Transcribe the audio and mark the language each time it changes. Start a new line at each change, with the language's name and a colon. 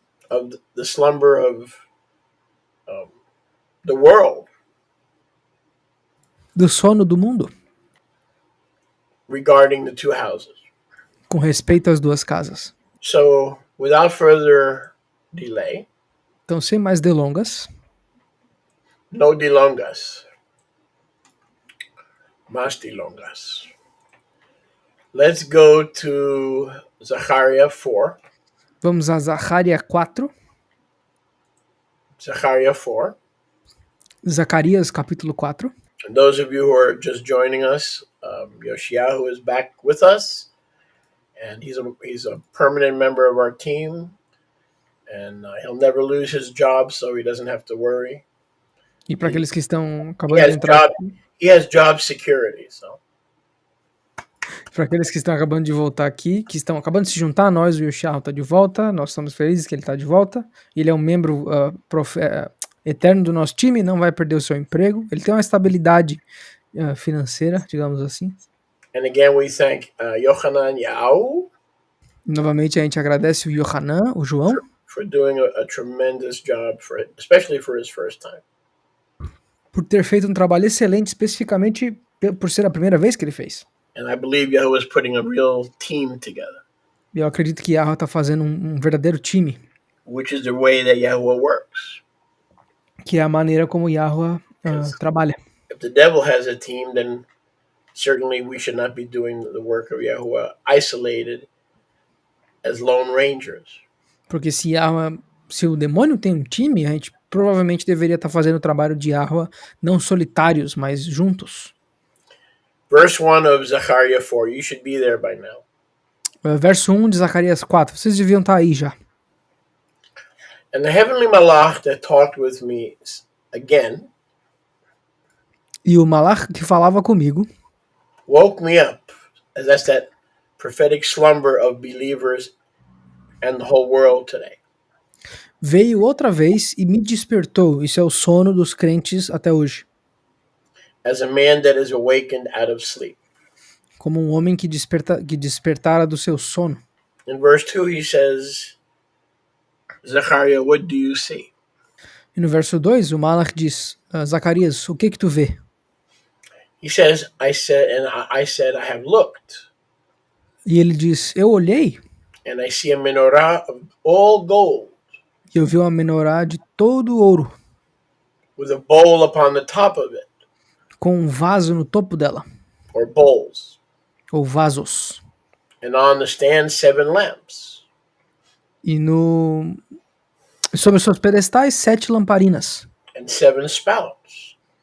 English: of the slumber of the world
Portuguese: do sono do mundo,
English: regarding the two houses.
Portuguese: com respeito às duas casas.
English: So, without further delay,
Portuguese: Então, sem mais delongas, no delongas, más delongas.
English: Let's go to Zechariah 4.
Portuguese: vamos a Zacharia 4,
English: Zechariah 4.
Portuguese: Zacarias capítulo 4.
English: And those of you who are just joining us, Yoshiyahu is back with us, and he's a permanent member of our team, and he'll never lose his job, so he doesn't have to worry.
Portuguese: E para aqueles que estão acabando de entrar,
English: he has job security, so.
Portuguese: para aqueles que estão acabando de voltar aqui, que estão acabando de se juntar a nós, o Yoshiyahu está de volta, nós estamos felizes que ele está de volta. Ele é um membro eterno do nosso time, não vai perder o seu emprego. Ele tem uma estabilidade financeira, digamos assim.
English: And again, we thank Yochanan Yao.
Portuguese: Novamente a gente agradece o Yohanan, o João,
English: for doing a tremendous job, especially for his first time.
Portuguese: Por ter feito um trabalho excelente, especificamente por ser a primeira vez que ele fez.
English: And I believe Yahuwah is putting a real team together.
Portuguese: E eu acredito que Yahweh está fazendo um verdadeiro time.
English: Which is the way that Yahuwah works.
Portuguese: Que é a maneira como Yahweh trabalha.
English: If the devil has a team, then certainly we should not be doing the work of Yahuwah isolated as lone rangers.
Portuguese: Porque se o demônio tem um time, a gente provavelmente deveria estar fazendo o trabalho de Yahweh não solitários, mas juntos.
English: Verse 1 of Zechariah 4, you should be there by now.
Portuguese: Verso 1 de Zacarias 4. Vocês deviam estar aí já.
English: And the heavenly malach that talked with me again
Portuguese: E o malach que falava comigo
English: woke me up, as that's that prophetic slumber of believers and the whole world today.
Portuguese: veio outra vez e me despertou. Isso é o sono dos crentes até hoje.
English: As a man that is awakened out of sleep.
Portuguese: Como um homem que despertara do seu sono.
English: In verse 2 he says, Zechariah, what do you see?
Portuguese: E no verso 2 o malach diz, Zacarias, o que tu vê?
English: He says, I said, I have looked.
Portuguese: E ele diz, eu olhei
English: And I see a menorah of all gold.
Portuguese: e eu vi uma menorá de todo ouro.
English: With a bowl upon the top of it.
Portuguese: Com um vaso no topo dela.
English: Or bowls.
Portuguese: Ou vasos.
English: And on the stand 7 lamps.
Portuguese: E sobre os seus pedestais 7 lamparinas.
English: And 7 spouts.